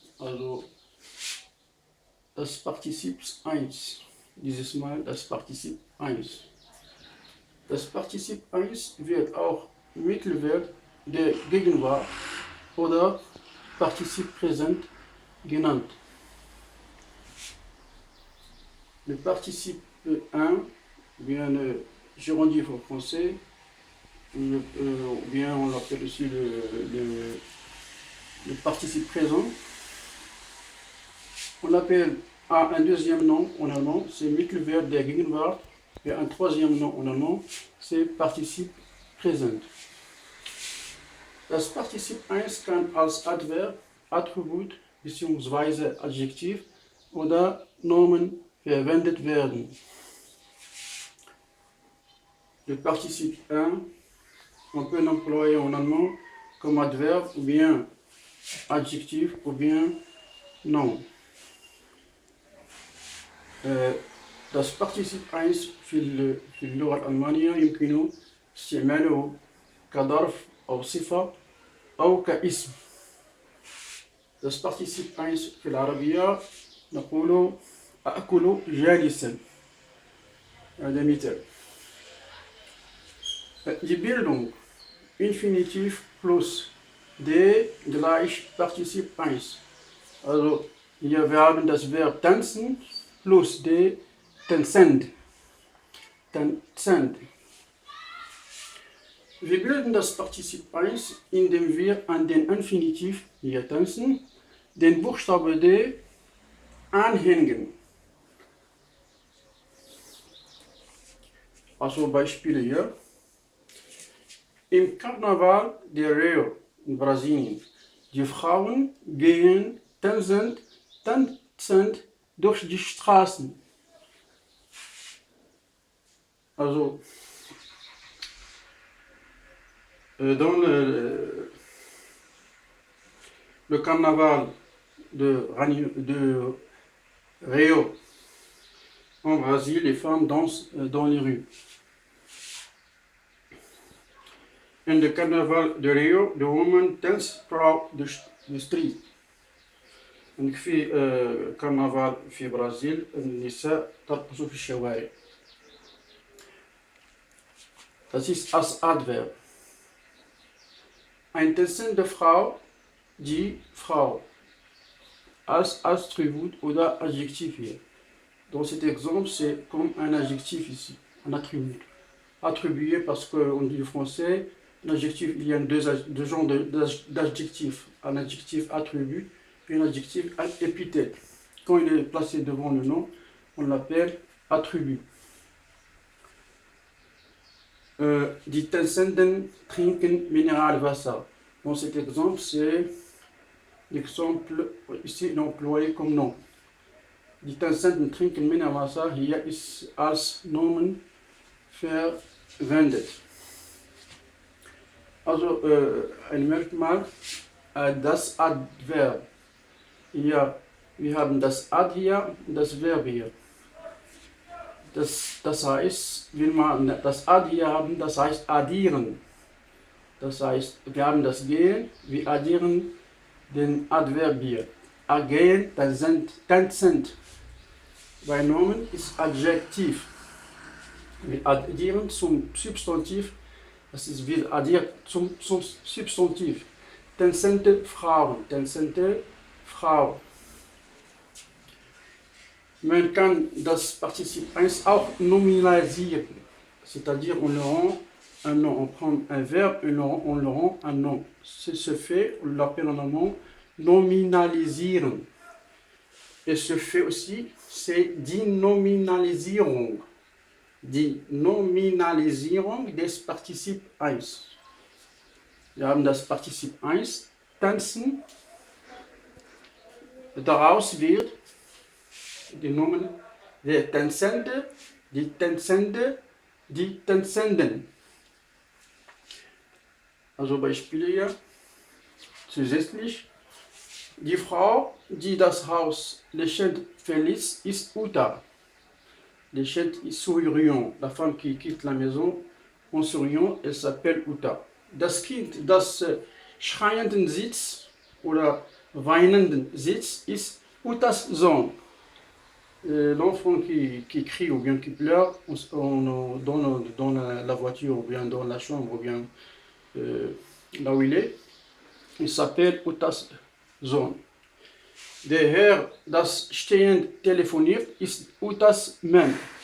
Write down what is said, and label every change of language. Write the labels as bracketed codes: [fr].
[de] Also das Partizip 1. Dieses Mal das Partizip 1. Das Partizip 1 wird auch Mittelwert der Gegenwart oder Partizip Präsent genannt. [fr] Le participe 1, bien le gérondif en français, ou bien on l'appelle aussi le participe présent. On appelle un deuxième nom en allemand, c'est [de] Mittelwert der Gegenwart, [fr] et un troisième nom en allemand, c'est Partizip Präsent. [de] Das Partizip 1 kann als Adverb, Attribut bzw. Adjektiv oder Nomen verwendet werden. [fr] Le participe 1, on peut l'employer en allemand comme adverbe ou bien adjectif ou bien nom. [ar] Das Partizip 1 في اللغة الألمانية يمكن استعماله كظرف أو صفة أو كاسم. Das Partizip 1 في العربية نقول أأكل جالسا. هذا مثال. [de] Die Bildung Infinitiv plus D gleich Partizip 1. Also hier wir haben das Verb tanzen plus D tanzend. Tanzend. Wir bilden das Partizip 1, indem wir an den Infinitiv, hier tanzen, den Buchstabe D anhängen. Also Beispiele hier. Im Karneval de Rio in Brasilien. Die Frauen gehen tanzend durch die Straßen. [fr] Also, dans le carnaval de Rio en Brésil, les femmes dansent dans les rues. [en] In the Carnaval de Rio, the women dance throughout the street. [ar] En في كرنفال في برازيل النساء ترقص في الشوارع. [de] Das ist als Adverb. Eine tanzende Frau, die Frau. Als Attribut oder Adjektiv hier. [fr] Dans cet exemple, c'est comme un adjectif ici, un attribut. Attribué parce qu'on dit en français, l'adjectif, il y a deux genres d'adjectifs. Un adjectif attribut et un adjectif épithète. Quand il est placé devant le nom, on l'appelle attribut. [de] Die Tanzenden trinken Mineralwasser. [fr] Dans cet exemple, c'est l'exemple ici employé comme nom. [de] Die Tanzenden trinken Mineralwasser hier ist als Nomen verwendet. Also ein Merkmal, das Adverb. Hier, wir haben das Ad hier und das Verb hier. Das heißt, wenn wir das Ad hier haben, das heißt addieren. Das heißt, wir haben das Gehen, wir addieren den Adverb hier. Gehen, tanzend. Bei Nomen ist Adjektiv. Wir addieren zum Substantiv, das ist wir addieren zum Substantiv. Tanzende Frauen, tanzende Frau. Man kann das Partizip 1 auch nominalisieren, [fr] c'est-à-dire on le rend un nom, on prend un verbe et on le rend un nom. C'est ce fait, on l'appelle en allemand nominalisieren. Et ce fait aussi, c'est die Nominalisierung. [de] Die Nominalisierung des Partizip 1. Wir haben das Partizip 1, tanzen. Daraus wird die Nomen der Tänzende, die Tänzende, die Tänzenden. Also Beispiele hier. Zusätzlich, die Frau, die das Haus lächelnd verließ, ist Uta. [fr] Léchette est souriant. La femme qui quitte la maison en souriant, elle s'appelle Uta. [de] Das Kind, das schreienden Sitz oder weinenden Sitz ist Utas Sohn. [fr] L'enfant qui crie ou bien qui pleure dans la voiture ou bien dans la chambre ou bien là où il s'appelle [de] Utas Sohn. Der Herr, das stehend telefoniert, ist Utas Mann.